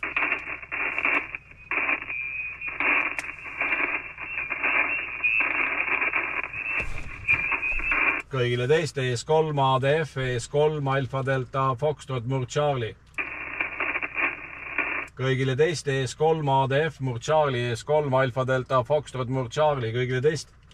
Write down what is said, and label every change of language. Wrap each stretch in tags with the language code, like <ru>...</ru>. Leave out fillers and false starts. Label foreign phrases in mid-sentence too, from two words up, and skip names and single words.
<et>Kõigile teist, ES3 ADF, ES3 Alfa Delta Foxtrot Mur Charlie. Kõigile teist, ES3 ADF Mur Charlie, ES3 Alfa Delta Foxtrot Mur Charlie, kõigile teist.</et>